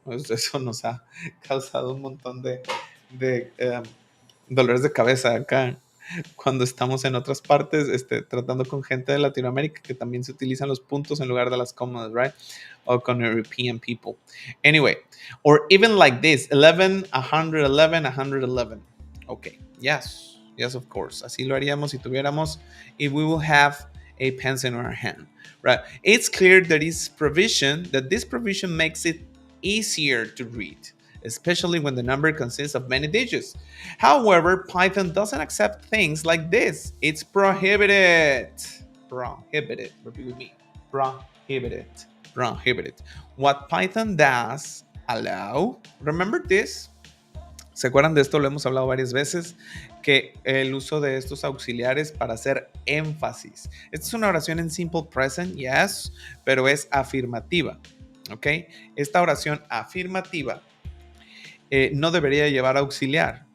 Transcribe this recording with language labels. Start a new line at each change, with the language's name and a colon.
Spanish: Eso nos ha causado un montón de dolores de cabeza acá cuando estamos en otras partes tratando con gente de Latinoamérica que también se utilizan los puntos en lugar de las comas, right? O con
English: European people. Anyway, or even like this, 11, 111, 111. Okay, yes, of course.
Spanish: Así lo haríamos si tuviéramos,
English: if we will have a pencil in our hand, right? It's clear that this provision makes it easier to read, especially when the number consists of many digits. However, Python doesn't accept things like this. It's prohibited. Prohibited. Repeat with me. Prohibited. What Python does allow, remember this?
Spanish: ¿Se acuerdan de esto? Lo hemos hablado varias veces, que el uso de estos auxiliares para hacer énfasis. Esta es una oración en simple present, yes, pero es afirmativa, ¿ok? Esta oración afirmativa no debería llevar auxiliar.